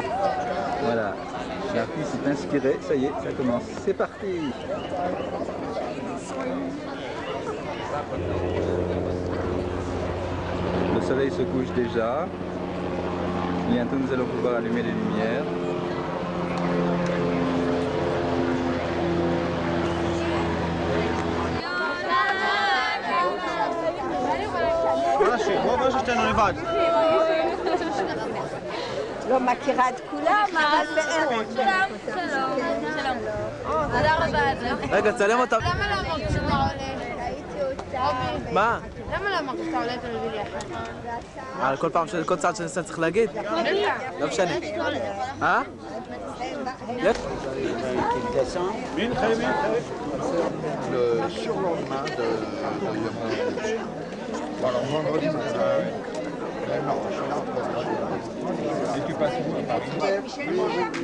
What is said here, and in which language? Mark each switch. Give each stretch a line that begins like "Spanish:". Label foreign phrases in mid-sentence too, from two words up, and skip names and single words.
French: Voilà, l'artiste est inspiré, ça y est, ça commence. C'est parti! Le soleil se couche déjà. Bientôt nous allons pouvoir allumer les lumières.
Hebrew: לא מכירה את כולם, אבל בערך. שלום. תודה רבה על זה. רגע, צלם אותה. למה לא אמרת שאתה עולה? מה? למה לא אמרת שאתה עולה טלוויזיה? על כל צעד שאני צריך להגיד? לא משנה. אה?
French: Le surlendemain de alors vendredi matin. Non, je suis là en et tu passes où à Paris?